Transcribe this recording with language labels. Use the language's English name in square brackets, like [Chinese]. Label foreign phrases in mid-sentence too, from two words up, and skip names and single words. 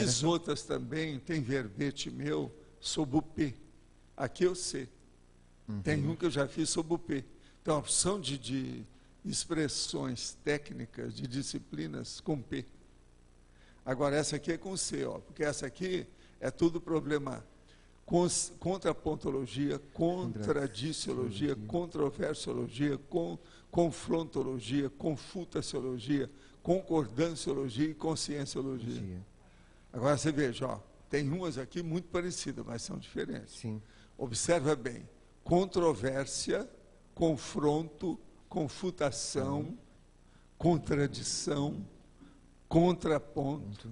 [Portuguese] fiz outras também, tem verbete meu sobre o P. Aqui eu sei. Tem um que eu já fiz sobre o P. Então, a opção de expressões técnicas, de disciplinas com P. Agora, essa aqui é com C, ó, porque essa aqui é tudo problema. Contrapontologia, contradiciologia, controversiologia, confrontologia, confutaciologia, concordanciologia e conscienciologia. Agora você veja, ó, Tem umas aqui muito parecidas, mas são diferentes. Sim. Observa bem. Controvérsia, confronto, confutação, contradição, contraponto.